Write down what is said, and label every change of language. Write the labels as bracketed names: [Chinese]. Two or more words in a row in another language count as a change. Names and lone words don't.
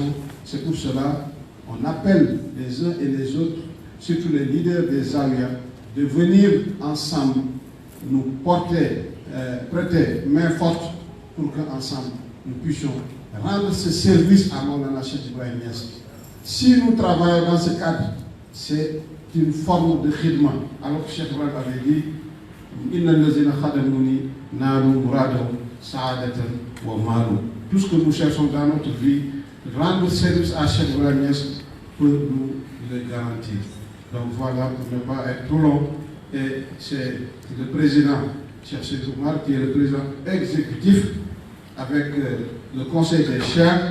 [French] C'est pour cela qu'on appelle les uns et les autres, surtout les leaders des Zawiya, de venir ensemble nous porter, prêter main forte pour qu'ensemble nous puissions rendre ce service à Maulana Cheikh Ibrahim Niass. Si nous travaillons dans ce cadre, c'est une forme de khidma. Alors que Cheikh Ibrahim avait dit [Arabic] إن الذين خدموني نالوا مرادهم سعادة ومالا. [French] Tout ce que nous cherchons dans notre vie, rendre service à Cheikh Ibrahim Niass peut nous le garantir. Donc voilà, pour ne pas être trop long, et c'est le président Cheikh Seydou Oumar qui est le président exécutif avec le conseil des chefs.